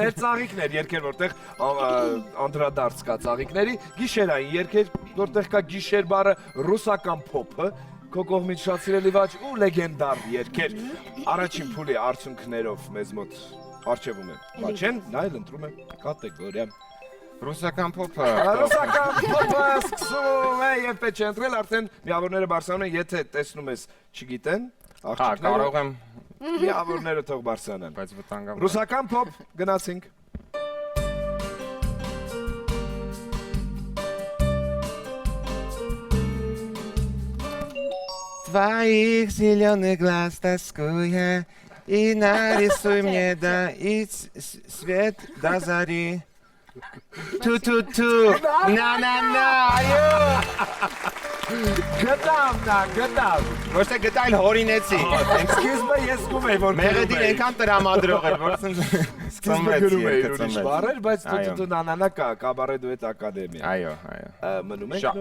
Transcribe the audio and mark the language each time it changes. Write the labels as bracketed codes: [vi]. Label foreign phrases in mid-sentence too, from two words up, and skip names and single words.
[hy] Ծաղիկներ, երկեր, որտեղ անդրադարձ կա ծաղիկների, գիշերային երկեր, որտեղ կա գիշեր բառը, ռուսական փոփը, քո կողմից շատ սիրելի Վաչ ու լեգենդար երկեր։ Առաջին փուլի արդյունքներով մեզ մոտ արժևում է Վաչեն, նա էլ ընտրում է կատեգորիա։ Ռուսական փոփը Ռուսական փոփը սկսում է եւ պետք է ընտրել արդեն միավորները Բարսանում են, եթե տեսնում ես չգիտեն, աղջիկները կարող եմ միավորները թող Բարսանան։ բայց վտանգամ Ռուսական փոփ գնացինք։ [ru] Твоих зеленых глаз тоскуя И нарисуй мне да и свет до зари Ту-ту-ту, на-на-на, [hy] այո Գտավ։ Ոչ թե գտայլ հորինեցի Սկիզբը ես գում էի, որ Մեղեդին ենքան տրամադրող էր, որ սկիզբը գրում էի ուրիշ բառեր, բայց դու նանանա կա, կաբարե դուետ ակադեմիա։ Այո, Մնում ենք։